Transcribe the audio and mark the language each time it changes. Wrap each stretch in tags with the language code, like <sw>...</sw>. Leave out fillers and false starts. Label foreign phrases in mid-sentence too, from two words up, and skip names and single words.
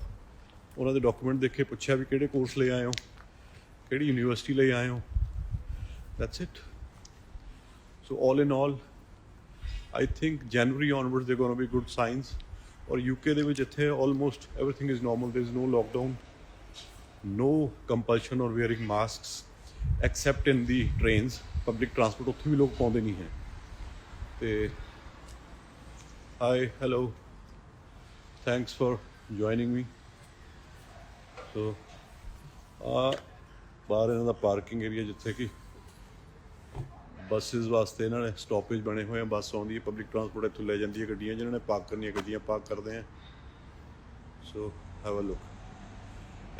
<pa>ਉਹਨਾਂ ਦੇ ਡਾਕੂਮੈਂਟ ਦੇਖੇ, ਪੁੱਛਿਆ ਵੀ ਕਿਹੜੇ ਕੋਰਸ ਲਈ ਆਏ ਹੋ, ਕਿਹੜੀ ਯੂਨੀਵਰਸਿਟੀ ਲਈ ਆਏ ਹੋ,</pa> <en>that's it. so all in all I think January onwards there gonna be good signs.</en> <pa>ਔਰ UK ਦੇ ਵਿੱਚ ਇੱਥੇ</pa> <en>almost everything is normal, there is no lockdown, no compulsion or wearing masks except in the trains, public transport</en> <pa>ਉੱਥੇ ਵੀ ਲੋਕ ਪਾਉਂਦੇ ਨਹੀਂ ਹੈ।</pa> <en>ਤੇ hi, hello, thanks for joining me।</en> <pa>ਸੋ ਬਾਹਰ ਇਹਨਾਂ ਦਾ</pa> <en>parking area</en> <pa>ਜਿੱਥੇ ਕਿ ਬੱਸਿਸ ਵਾਸਤੇ ਇਹਨਾਂ ਨੇ ਸਟਾਪੇਜ ਬਣੇ ਹੋਏ ਆ, ਬੱਸ ਆਉਂਦੀ ਹੈ,</pa> <en>public transport</en> <pa>ਇੱਥੋਂ ਲੈ ਜਾਂਦੀ ਹੈ ਗੱਡੀਆਂ, ਜਿਹਨਾਂ ਨੇ ਪਾਰਕ ਕਰਨੀਆਂ ਗੱਡੀਆਂ ਪਾਰਕ ਕਰਦੇ ਆ।</pa> <en>so have a look.</en>